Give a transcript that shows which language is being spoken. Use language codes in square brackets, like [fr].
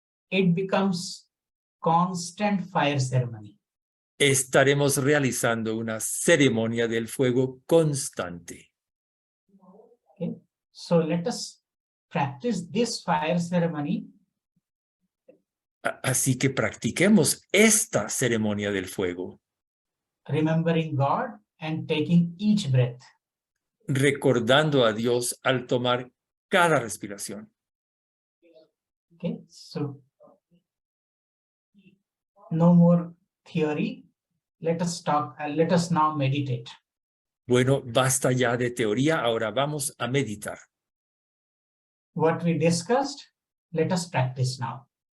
[en] it becomes constant fire ceremony. [es] estaremos realizando una ceremonia del fuego constante. [en] Okay, so let us practice this fire ceremony. [es] Así que practiquemos esta ceremonia del fuego, [en] Remembering God and taking each breath. [es] recordando a Dios al tomar cada respiración. [en] Okay, so no more theory. Let us now meditate. [es] Bueno, basta ya de teoría, ahora vamos a meditar. [en] What we discussed, let us practice now.